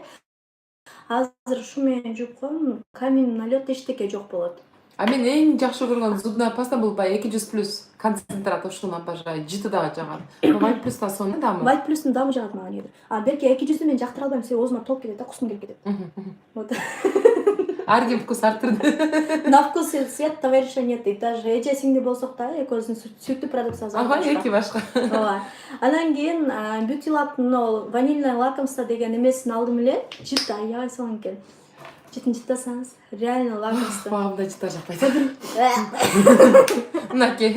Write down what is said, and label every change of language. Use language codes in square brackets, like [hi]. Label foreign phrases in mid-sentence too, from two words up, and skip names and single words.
[ky] Азыр ушу менен жууп коем, камин, налет эчтеке жок болот. Мен эң жакшы көргөн [ru] зубная паста [ky] бул баягы 200+ концентрат, ушуну обожаю. Жыты дагы жагат. White Plus да сонун даамы. White Plus'ун даамы жагат мага кээде. Берки 200'ды мен жактыра албайм, себеби оозума толуп кетет да, кускум келип кетет. [ru] Вот. [ky] Ар ким вкус ар түрдүү. [ru] На вкус и цвет товарища нет. И даже [ky] эже сиңди болсок дагы экөөбүздүн сүйүктүү продукциябыз бар. Эки башка. Ооба. Анан кийин Beauty Lab'нын [ru] ванильное лакомство [ky] деген эмесин алдым эле. Жыт аябай сонун экен. Жытын жыттасаңыз, реально лакомство. Мага мындай жыттар жакпайт. Мынакей.